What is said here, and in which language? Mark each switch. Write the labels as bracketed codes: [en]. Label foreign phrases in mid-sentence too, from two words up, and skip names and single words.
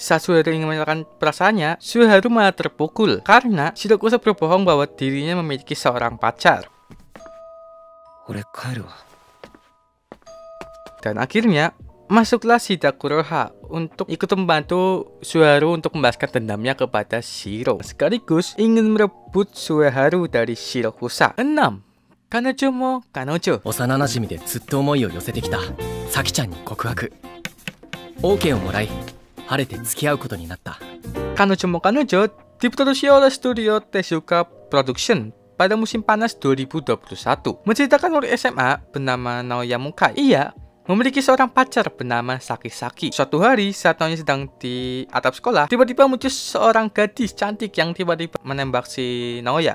[id] Saat Suharu ingin menyatakan perasaannya, Suharu malah terpukul karena Shirokusa berbohong bahwa dirinya memiliki seorang pacar. Dan akhirnya, masuklah Shirakuroha untuk ikut membantu Suharu untuk membalaskan dendamnya kepada Shiro, sekaligus ingin merebut Suharu dari Shirokusa. 6. Kanojo mo kanojo. [ja] 幼なじみでずっと思いを寄せてきたサキちゃんに告白 OK をもらい晴れて付き合うことになった。 [id] Kanojo mo kanojo diproduksi oleh studio Tezuka Production pada musim panas 2021, menceritakan murid SMA bernama Naoya Mukai. Ia memiliki seorang pacar bernama Saki-Saki. Suatu hari saat Naoya sedang di atap sekolah, tiba-tiba muncul seorang gadis cantik yang tiba-tiba menembak si Naoya.